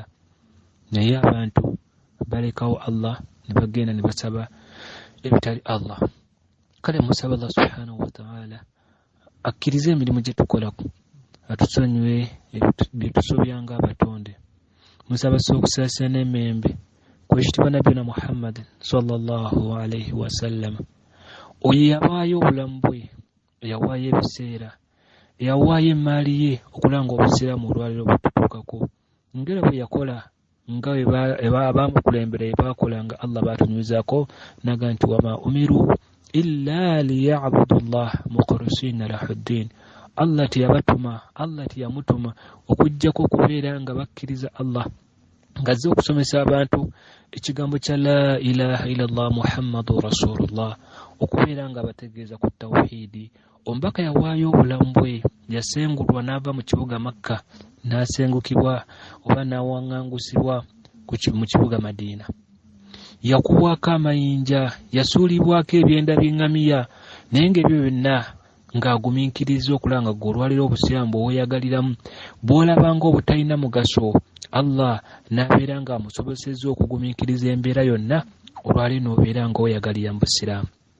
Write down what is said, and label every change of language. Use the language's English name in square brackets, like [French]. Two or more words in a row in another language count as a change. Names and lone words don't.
[Ganda] Naye abantu balekawo Allah ne bagenda ne basaba ebitali Allah. Kale musaba Allah [Arabic] سبحانه وتعالى [Ganda] akkirize emirimu gye tukolako, atusonyiwe bye tusobyanga abatonde. Musaba okusaasira n'emembe kwekitibwa [Arabic] نبينا محمد صلى الله عليه وسلم. [Ganda] Oyo yawaayo obulamu bwe, yawaayo ebiseera, yawaayo emaali ye okulanga obusiraamu olwaliro bwetutuukako. Ngera bwe yakola nga abaamukulembera baakola nga Allah baatunyuzaako naga nti [Arabic] وما أمروا إلا ليعبدوا الله مخلصين له الدين. [Ganda] Allah teyabatuma, Allah teyamutuma okujjako okubeera nga bakkiriza Allah, nga azze okusomesa abantu ekigambo kya [Arabic] لا إله إلا الله محمد رسول الله, [Ganda] okubeera nga bategeeza ku tawhidi. Omubaka yawaayo obulamu bwe, yasengulwa n'ava mu kibuga Makka n'asengukibwa oba n'awaŋŋangusibwa mu kibuga Madiina. Yakubwako amayinja, yasuulibwako ebyenda by'eŋŋamiya, naye ng'ebyo byonna ng'agumiikiriza okulanga gwe olwaliro obusiraamu bweweeyagaliramu bw'olabanga obutalina mugaso, Allah n'abeera ng'amusobozesezza okugumiikiriza embeera yonna, olwaliro n'obeera ng'oweyagalira mu busiraamu.